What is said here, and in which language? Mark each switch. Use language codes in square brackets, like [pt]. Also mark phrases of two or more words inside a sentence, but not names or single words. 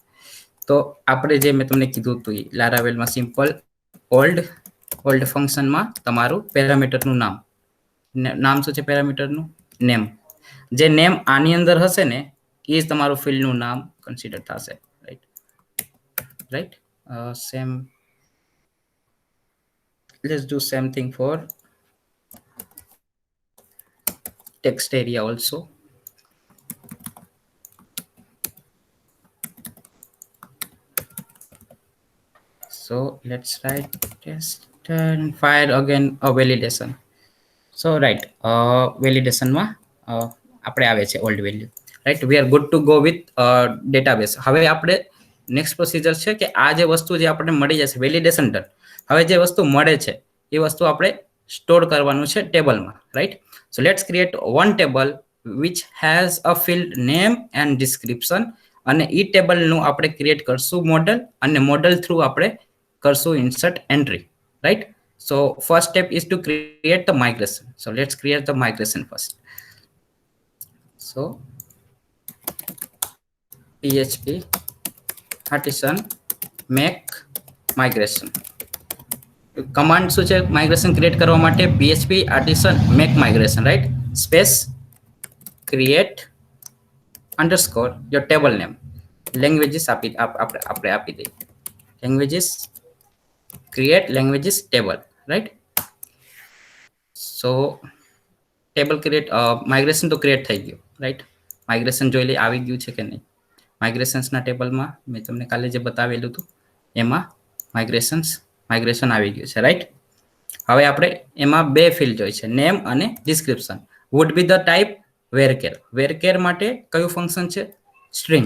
[gu] તો આપણે જે મેં તમને કીધું હતું લારાવેલમાં [en] simple old functionમાં [gu] તમારું પેરામીટરનું નામ શું છે? પેરામીટરનું નેમ. જે નેમ આની અંદર હશે ને એ જ તમારું ફિલ્ડનું નામ કન્સિડર થશે, રાઈટ? સેમ, [en] let's do same thing for text area also. So let's write test and fire again a validation. So right, validation [gu] માં આપણે આવે છે [en] old value, right? We are good to go with database. [gu] હવે આપણે [en] next procedure [gu] છે કે આ જે વસ્તુ જે આપણને મળી જશે [en] validation done. [gu] હવે જે વસ્તુ મળે છે એ વસ્તુ આપણે સ્ટોર કરવાનું છે ટેબલમાં, રાઈટ? [en] so let's create one table which has a field name and description, [gu] અને ઈ ટેબલનું આપણે ક્રિએટ કરશું મોડલ, અને મોડલ થ્રુ આપણે કરશું [en] insert entry, right? So first step is to create the migration. So let's create the migration first. So PHP artisan make migration. [gu] કમાન્ડ શું છે માઇગ્રેશન ક્રિએટ કરવા માટે? [en] PHP artisan make migration, right? સ્પેસ create underscore your table name. લેંગ્વેજીસ [gu] આપણે આપી દઈએ. [en] લેંગ્વેજીસ create languages table, right? So table create migration તો create [gu] થઈ ગયું, [en] right? [gu] migration જોઈ લઈ આવી ગયું છે કે નહીં. માઇગ્રેશન્સના ટેબલમાં મેં તમને કાલે જે બતાવેલું હતું એમાં માઇગ્રેશન આવી ગયું છે, રાઈટ? હવે આપણે એમાં બે ફિલ્ડ જોઈ છે, નેમ અને ડિસ્ક્રિપ્શન. [en] would be the type varchar. વેરકેર [gu] માટે કયું ફંક્શન છે? [en] સ્ટ્રિંગ.